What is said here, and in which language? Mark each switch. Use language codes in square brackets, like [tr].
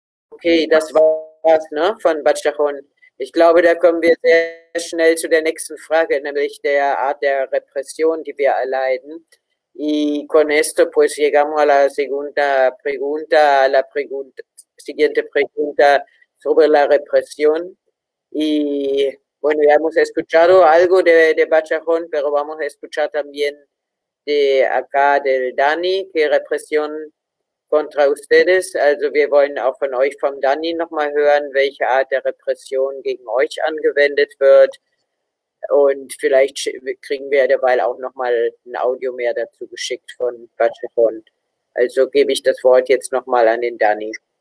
[de] Okay, das war's, ne, von Bachajón. Ich glaube, da kommen wir sehr schnell zu der nächsten Frage, nämlich der Art der Repression, die wir erleiden. [es] Y con esto, pues llegamos a la segunda pregunta, siguiente pregunta sobre la represión. Y bueno, ya hemos escuchado algo de Bachajón, pero vamos a escuchar también de acá del Dani, que represión contra ustedes. [de] Also wir wollen auch von euch, vom Dani, nochmal hören, welche Art der Repression gegen euch angewendet wird. Und vielleicht kriegen wir derweil auch nochmal ein Audio mehr dazu geschickt von Bachajón. Also gebe ich das Wort jetzt nochmal an den Dani.